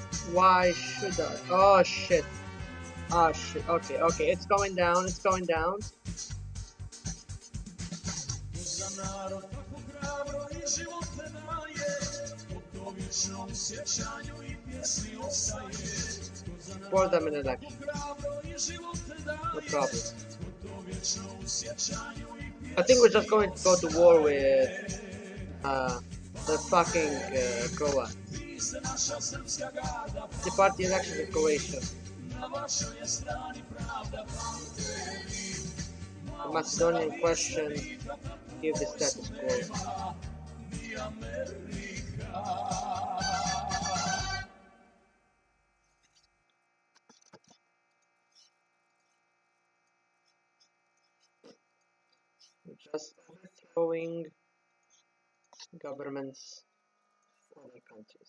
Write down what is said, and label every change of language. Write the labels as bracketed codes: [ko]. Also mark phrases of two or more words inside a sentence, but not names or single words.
[en] Why should I? Oh shit. Oh shit. Okay, okay. It's going down. It's going down. [sr] Za narod tako hrabro i živote daje, u to vječnom sjećanju i pjesmi ostaje. Za [en] For them in [sr] narod tako [en] election. [sr] hrabro i živote [en] No [sr] daje, [en] problem. [sr] u to vječnom sjećanju i [en] I think we're just going to go to war with the fucking Croats. [sr] vi ste naša srpska garda, [en] The party elections in Croatia. [sr] na vašoj je strani pravda, pamte vi. [en] The Macedonian question. Give the status quo. [sr] Ni Amerika. [en] Just overthrowing governments of other countries.